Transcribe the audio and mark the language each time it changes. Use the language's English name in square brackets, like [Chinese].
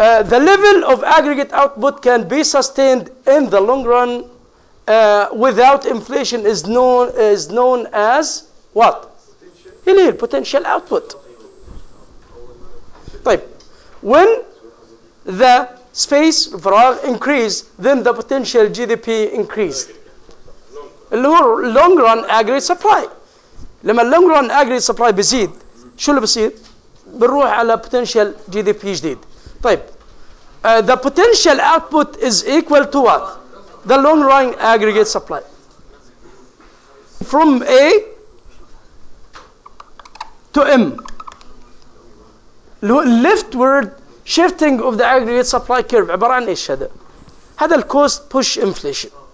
[English] The level of aggregate output can be sustained in the long run without inflation is known as what? Potential output. طيب. When the space فراغ increase, then the potential GDP increased. [Arabic] اللي هو [English] long run aggregate supply. [Arabic] لما [English] long run aggregate supply [Arabic] بيزيد شو اللي بصير؟ بنروح على potential GDP جديد. [English] طيب the potential output is equal to what? The long run aggregate supply. From A to M. [Arabic] اللي هو [English] leftward shifting of the aggregate supply curve [Arabic] عبارة عن ايش هذا؟ هذا الكوست [English] push inflation.